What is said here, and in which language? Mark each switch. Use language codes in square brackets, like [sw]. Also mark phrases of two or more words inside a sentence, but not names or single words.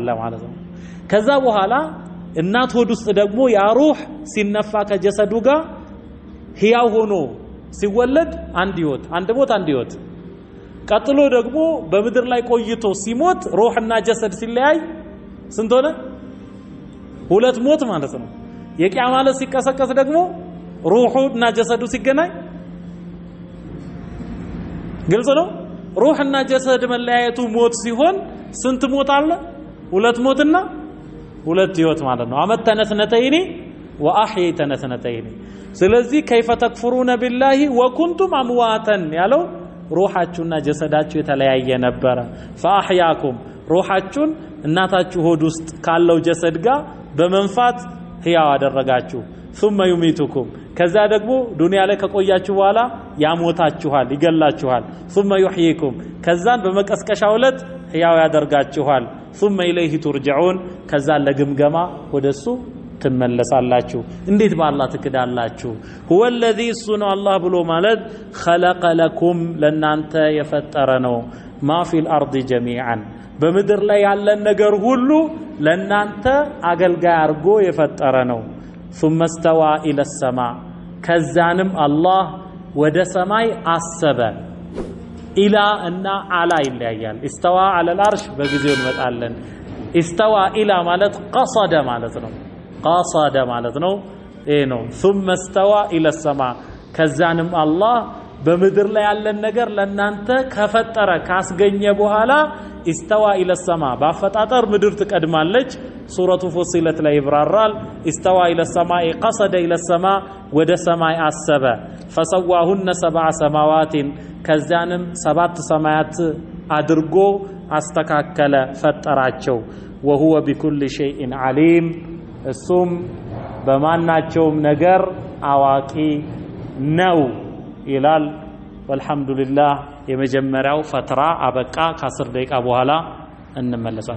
[am] ማለት ነው ከዛ በኋላ እናት ሆድ ውስጥ ደግሞ ያ ሩህ ሲነፋ ከጀሰዱ ጋር ህያው ሆኖ ሲወለድ አንድ ህይወት አንድ ሞት አንድ ህይወት ቀጥሎ ደግሞ በምድር ላይ ቆይቶ ሲሞት ሩህና ጀሰድ ሲለያይ ስንት ሆነ ሁለት ሞት ማለት ነው የቂያ ማለት ሲቀሰቀስ ደግሞ ሩህና ጀሰዱ ሲገናኝ ግልጽ ነው ሩህና ጀሰድ መለያየቱ ሞት ሲሆን ስንት ሞት አለ ሁለት ሞትና ሁለት ህይወት ማለት ነው [ar] أمتنا اثنتين وأحييتنا اثنتين [am] ስለዚህ [ar] كيف تكفرون بالله وكنتم امواتا [am] ያለው ሩሃችሁና ጀሰዳችሁ የተለያየ ነበር فاحياكم ሩሃችሁን እናታችሁ ሆድ ውስጥ ካለው ጀሰድ ጋር በመንፋት ህያው አደረጋችሁ [ar] ثم يميتكم [am] ከዛ ደግሞ ዱንያ ላይ ከቆያችሁ በኋላ ያሞታችኋል ይገላችኋል [ar] ثم يحييكم [am] ከዛን በመቀስቀሻው ዕለት ህያው ያደርጋችኋል [ar] ثم إليه ترجعون [am] ከዛ ለግምገማ ወደሱ ትመለሳላችሁ እንዴት በአላህ ትክዳላችሁ [ar] هو الذي صنع الله [am] ብሎ ማለት [ar] خلق لكم [am] ለናንተ የፈጠረ ነው [ar] ما في الأرض جميعا [am] በምድር ላይ ያለ ነገር ሁሉ ለናንተ አገልጋይ አርጎ የፈጠረ ነው [ar] ثم استوى إلى السماء [am] ከዛንም አላህ ወደ ሰማይ አሰበ ኢላ እና አላ ይለያያል [ar] استوى على العرش [am] በጊዜው እንመጣለን استوى ኢላ ማለት قصد ማለት ነው قصد ማለት ነው ይሄ ነው [ar] ثم استوى إلى السماء [am] ከዛንም አላህ በምድር ላይ ያለን ነገር ለናንተ ከፈጠረ ካስገኘ በኋላ [ar] استوى إلى [am] السماء ባፈጣጠር ምድር ትቀድማለች ሱረቱ ፉሲለት ላይ ይብራራል [ar] استوى إلى السماء قصد إلى السماء [am] ወደ ሰማይ አሰበ [ar] فسواهن 7 سماوات [am] ከዛንም 7 ሰማያት አድርጎ አስተካከለ ፈጠራቸው [ar] وهو بكل شيء عليم [am] እሱም በማናቸውም ነገር አዋቂ ነው ይላል [ar] والحمد لله [am] የመጀመሪያው ፈትራ አበቃ ከ10 ደቂቃ በኋላ እንመለሳለን